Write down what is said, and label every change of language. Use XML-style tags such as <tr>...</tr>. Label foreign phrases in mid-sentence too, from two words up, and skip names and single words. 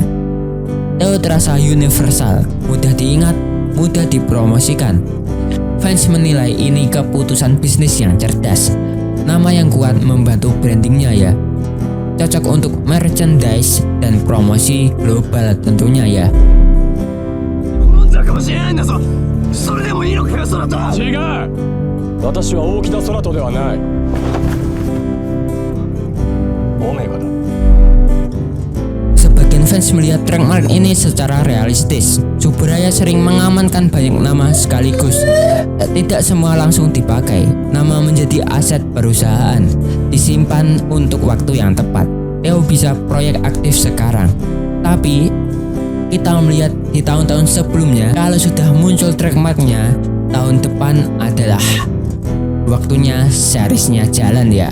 <id>Theo terasa universal, mudah diingat, mudah dipromosikan. Fans menilai ini keputusan bisnis yang cerdas. Nama yang kuat membantu brandingnya ya. Cocok untuk merchandise dan promosi global tentunya ya.</id> <ja>違う。私は大木田空人ではない。オメガだ。</ja> <id>Sebagian fans melihat trademark ini secara realistis. Suburaya sering mengamankan banyak nama sekaligus. Tidak semua langsung dipakai. Nama menjadi aset perusahaan, disimpan untuk waktu yang tepat. Theo bisa proyek aktif sekarang, tapi kita melihat di tahun-tahun sebelumnya, kalau sudah muncul trademarknya, tahun depan adalah waktunya seriesnya jalan ya.</id>